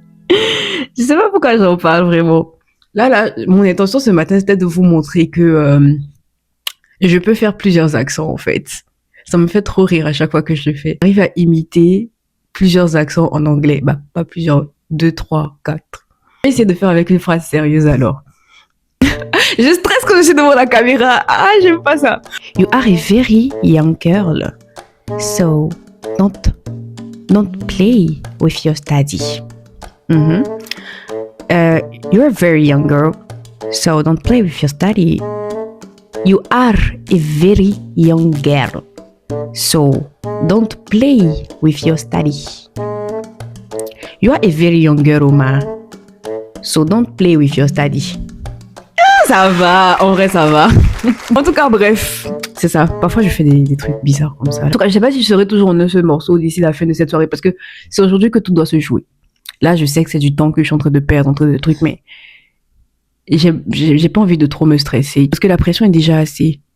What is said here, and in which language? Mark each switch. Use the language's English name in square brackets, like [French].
[French] Je sais pas pourquoi j'en parle vraiment. Là, mon intention ce matin, c'était de vous montrer que je peux faire plusieurs accents, en fait. Ça me fait trop rire à chaque fois que je le fais. J'arrive à imiter plusieurs accents en anglais. Bah, pas plusieurs, 2, 3, 4. Je vais essayer de faire avec une phrase sérieuse alors. Je stresse quand je suis devant la caméra. Ah, j'aime pas ça. [English] You are a very young girl. So, don't play with your study. You're a very young girl. So, don't play with your study. You are a very young girl. So, don't play with your study. You are a very young girl, Oma. So, don't play with your study. [French] Ça va, en vrai ça va. En tout cas, bref, c'est ça. Parfois je fais des trucs bizarres comme ça. En tout cas, je sais pas si je serai toujours en un seul morceau d'ici la fin de cette soirée parce que c'est aujourd'hui que tout doit se jouer. Là, je sais que c'est du temps que je suis en train de perdre entre des trucs, mais j'ai pas envie de trop me stresser parce que la pression est déjà assez.